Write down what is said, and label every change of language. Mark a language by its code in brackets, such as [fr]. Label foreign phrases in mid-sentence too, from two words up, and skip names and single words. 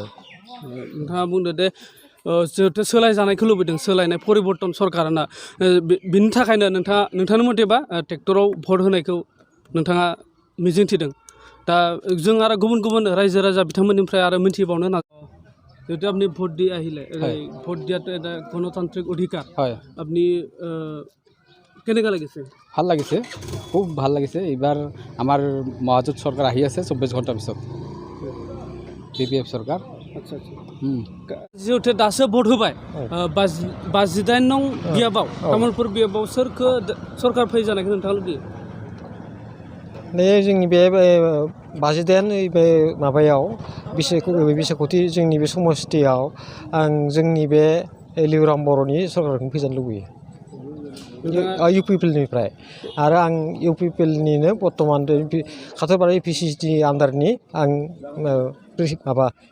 [brx] नोंथाङा बुंदो दे जिहेथु सोलायजानायखौ लुबैदों सोलायनाय परिबर्तन सरकारना बिनि थाखायनो नोंथांनि मथेबा ट्रेक्टराव भट होनायखौ नोंथाङा मिजिंथिदों दा जों आरो गुबुन रायजो राजा बिथांमोननिफ्राय आरो मिथिबावनो नाजायो [as] যেহেতু আপনি ভোট দিয়ে আহিলে ভোট দিয়াটো এটা গণতান্ত্রিক অধিকার হয় আপনি কেনেকুৱা লাগিছে ভাল লাগিছে খুব ভাল লাগিছে এইবাৰ আমাৰ মহাজোঁট চৰকাৰ আহি আছে 24 ঘণ্টাৰ পিছত BPF চৰকাৰ [brx] আচ্ছা जिहेतु दासो भट होबाय 58 नं बियाबाव तामुलपुर बियाबाव सोरखौ सरकार फैजानायखौ नोंथाङा लुबैयो नै जोंनि बे 58 बे माबायाव बिसायख'थि जोंनि बे समस्तियाव आं जोंनि बे लिउराम बर'नि सरकारखौ फैजानो लुबैयो UPPनिफ्राय आरो आं UPPनिनो बर्तमान खाथरपारा APCनि आन्दारनि आं माबा मेम्बार